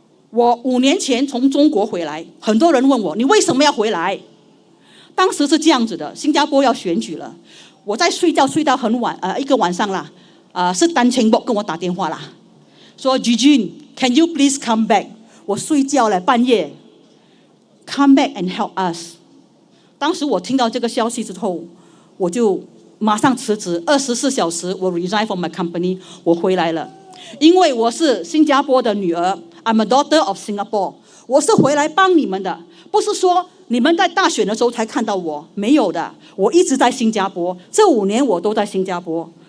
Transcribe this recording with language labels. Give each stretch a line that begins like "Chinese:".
Chinese: 我5年前从中国回来，很多人问我，你为什么要回来？当时是这样子的，新加坡要选举了，我在睡觉睡到很晚，一个晚上啦，是单亲伯跟我打电话啦，说
English: Gigi can you please come back？
Chinese: 我睡觉了，半夜
English: come back and help us。
Chinese: 当时我听到这个消息之后，我就马上辞职，24小时我
English: resign from my company，
Chinese: 我回来了。因为我是新加坡的女儿 ，
English: I'm a daughter of Singapore，
Chinese: 我是回来帮你们的，不是说你们在大选的时候才看到我，没有的，我一直在新加坡，这5年我都在新加坡。